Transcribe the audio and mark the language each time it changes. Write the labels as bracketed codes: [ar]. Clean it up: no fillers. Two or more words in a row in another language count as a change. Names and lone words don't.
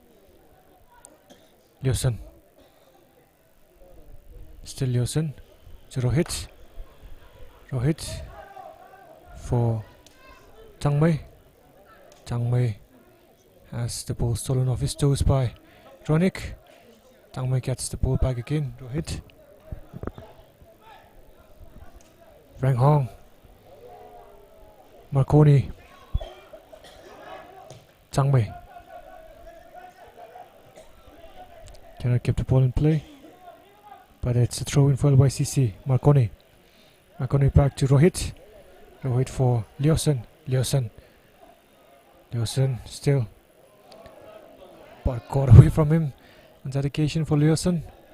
[en] Still Liosan to Rohit. Rohit for Tangmei. Tangmei has the ball stolen off his toes by Ronik. Tangmei gets the ball back again. Rohit. Reng Hong. Marconi. Tangmei. Cannot keep the ball in play, but it's a throw in for LYCC. Marconi back to Rohit. Rohit for Liosan still, but got away from him on that occasion for Liosan.